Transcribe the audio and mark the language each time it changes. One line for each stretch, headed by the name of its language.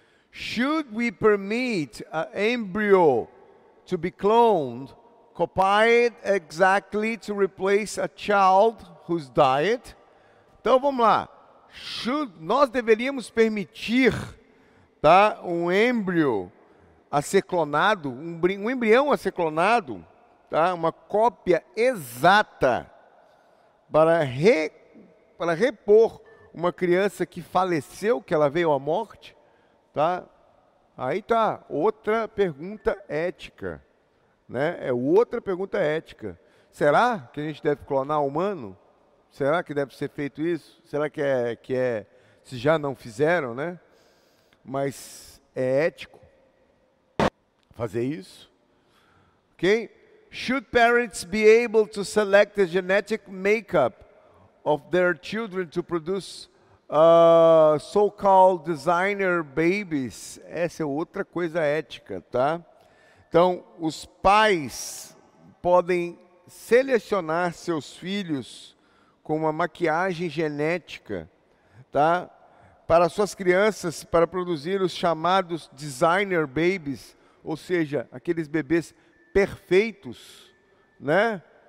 English: Should we permit an embryo to be cloned, copied exactly to replace a child who's died?
Portuguese: Então vamos lá. Nós deveríamos permitir, tá, um embrião a ser clonado, um embrião a ser clonado, tá, uma cópia exata para repor uma criança que faleceu, que ela veio à morte, tá? Aí tá, outra pergunta ética, né? É outra pergunta ética. Será que a gente deve clonar humano? Será que deve ser feito isso? Será que é se já não fizeram, né? Mas é ético fazer isso? Ok?
English: Should parents be able to select the genetic makeup of their children to produce so-called designer babies?
Portuguese: Essa é outra coisa ética, tá? Então, os pais podem selecionar seus filhos com uma maquiagem genética, tá? Para suas crianças, para produzir os chamados designer babies, ou seja, aqueles bebês perfeitos, né?